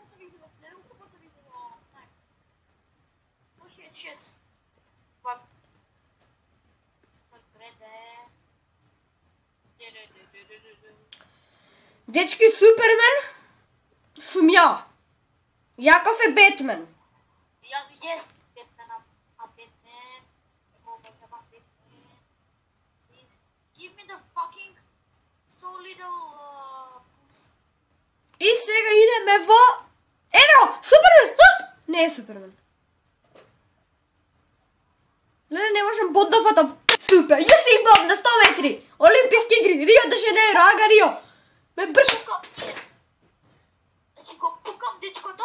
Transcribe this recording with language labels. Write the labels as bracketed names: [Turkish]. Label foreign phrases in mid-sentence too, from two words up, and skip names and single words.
[Macedonian] Дечки, Супермен сум ја. Јаков е Бетмен. [English] Yes, Batman, a Batman. Please give me the fucking so little boost. [Macedonian] И сега идеме во... Ево, Супермен! Не е Супермен. Не можам бот да фатам. Супер, јас си бот на 100 метри. Олимписки игри, Рио де Жанеиро, ага Рио. Ме бркам. Значи го пукам дечкото.